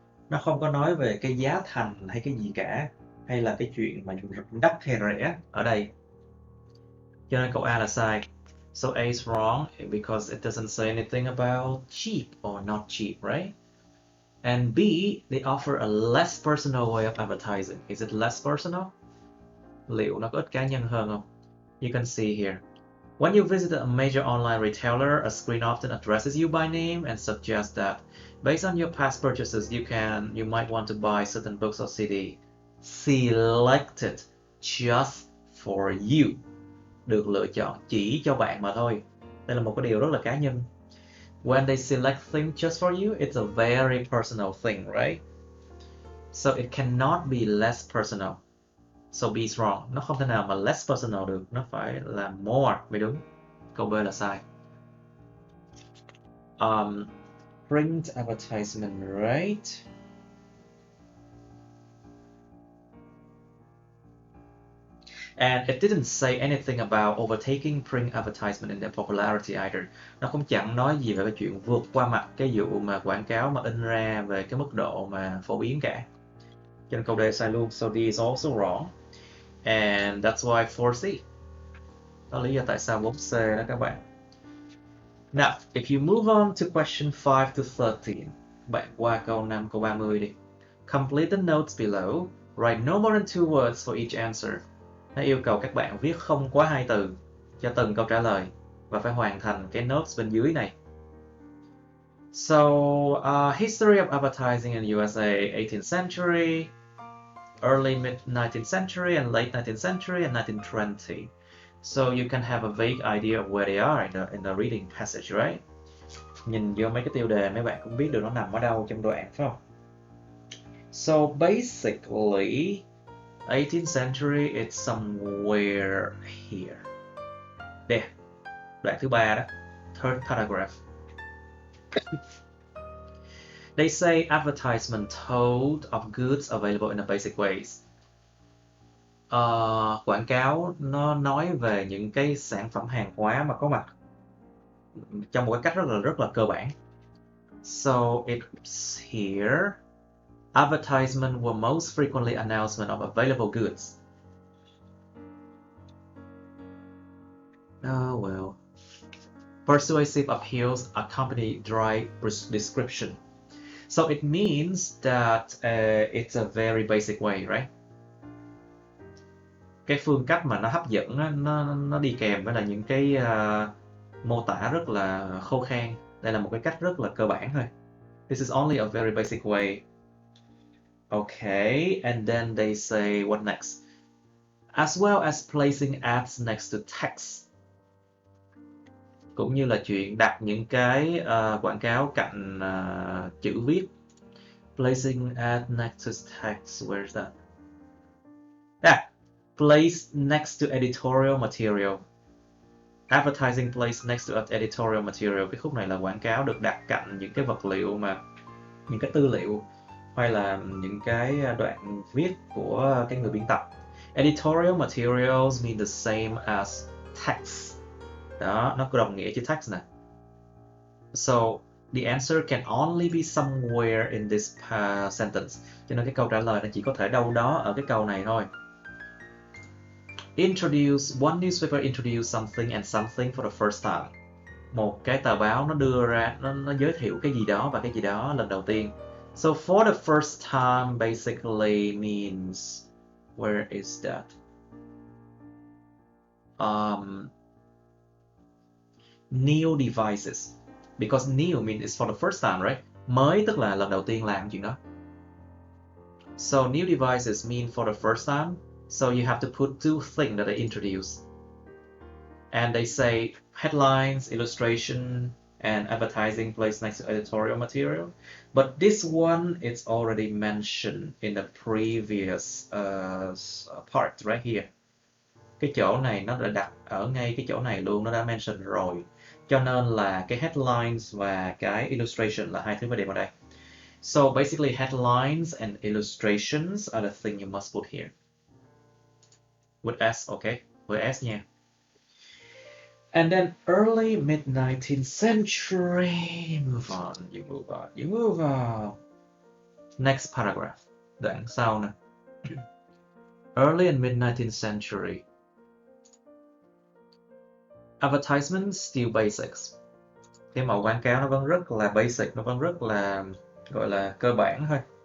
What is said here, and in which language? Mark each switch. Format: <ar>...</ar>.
<vi>Nó không có nói về cái giá thành hay cái gì cả, hay là cái chuyện mà đắt hay rẻ ở đây. Cho nên câu A là sai.</vi> <en>So A is wrong because it doesn't say anything about cheap or not cheap, right? And B, they offer a less personal way of advertising. Is it less personal?</en> <vi>Liệu nó có ít cá nhân hơn không?</vi> <en>You can see here. When you visit a major online retailer, a screen often addresses you by name and suggests that based on your past purchases, you might want to buy certain books or CD selected just for you.</en> <vi>Được lựa chọn chỉ cho bạn mà thôi. Đây là một cái điều rất là cá nhân.</vi> <en>When they select things just for you, it's a very personal thing, right? So it cannot be less personal. So B is wrong.</en> <vi>Nó không thể nào mà</vi> <en>less personal</en> <vi>được. Nó phải là more mới đúng. Câu B là sai.</vi> <en>Print advertisement, right? And it didn't say anything about overtaking print advertisement in their popularity either.</en> <vi>Nó cũng chẳng nói gì về cái chuyện vượt qua mặt cái vụ mà quảng cáo mà in ra về cái mức độ mà phổ biến cả. Cho nên câu D sai luôn.</vi> <en>So D is also wrong. And that's why 4C.</en> <vi>Đó là lý do tại sao 4C đó các bạn.</vi> <en>Now, if you move on to question 5 to 13,</en> <vi>bạn qua câu 5, câu 30 đi.</vi> <en>Complete the notes below. Write no more than 2 words for each answer.</en> <vi>Nó yêu cầu các bạn viết không quá 2 từ cho từng câu trả lời và phải hoàn thành cái notes bên dưới này.</vi> <en>So, history of advertising in USA, 18th century, early mid-19th century, and late 19th century, and 1920. So you can have a vague idea of where they are in the reading passage, right?</en> <vi>Nhìn vô mấy cái tiêu đề mấy bạn cũng biết được nó nằm ở đâu trong đoạn, phải không?</vi> <en>So basically, 18th century, it's somewhere here. There,</en> <vi>đoạn thứ 3 đó,</vi> <en>third paragraph. They say advertisement told of goods available in a basic ways.</en> <vi>Quảng cáo nó nói về những cái sản phẩm hàng hóa mà có mặt trong một cái cách rất là cơ bản.</vi> <en>So it's here. Advertisement were most frequently announcement of available goods. Oh well. Persuasive appeals accompany dry description. So it means that it's a very basic way, right?</en> <vi>Cái phương cách mà nó hấp dẫn nó đi kèm với là những cái mô tả rất là khô khan. Đây là một cái cách rất là cơ bản thôi.</vi> <en>This is only a very basic way. Okay, and then they say what next? As well as placing ads next to text.</en> <vi>Cũng như là chuyện đặt những cái quảng cáo cạnh chữ viết.</vi> <en>Placing ad next to text, where's that? Placed next to editorial material. Advertising placed next to editorial material.</en> <vi>Cái khúc này là quảng cáo được đặt cạnh những cái vật liệu mà những cái tư liệu hay là những cái đoạn viết của cái người biên tập.</vi> <en>Editorial materials mean the same as text.</en> <vi>Đó, nó có đồng nghĩa với text nè.</vi> <en>So the answer can only be somewhere in this sentence.</en> <vi>Cho nên cái câu trả lời nó chỉ có thể đâu đó ở cái câu này thôi.</vi> <en>Introduce, one newspaper introduced something and something for the first time.</en> <vi>Một cái tờ báo nó đưa ra, nó giới thiệu cái gì đó và cái gì đó lần đầu tiên.</vi> <en>So for the first time basically means, where is that? New devices. Because new means it's for the first time, right?</en> <vi>Mới tức là lần đầu tiên làm chuyện đó.</vi> <en>So new devices mean for the first time. So you have to put two things that they introduce. And they say headlines, illustration, and advertising placed next to editorial material. But this one is already mentioned in the previous part right here.</en> <vi>Cái chỗ này nó đã đặt ở ngay cái chỗ này luôn, nó đã mention rồi. Cho nên là cái headlines và cái illustration là hai thứ phải điểm ở đây.</vi> <en>So basically headlines and illustrations are the thing you must put here. With S, okay?</en> <vi>Với S nha.</vi> <en>And then early mid-19th century. Move on, you move on, you move on. Next paragraph.</en> <vi>Đoạn sau nè.</vi> <en>Early and mid-19th century. Advertisements still basics.</en> <vi>Cái mẫu quảng cáo nó vẫn rất là basic, nó vẫn rất là gọi là cơ bản thôi.</vi>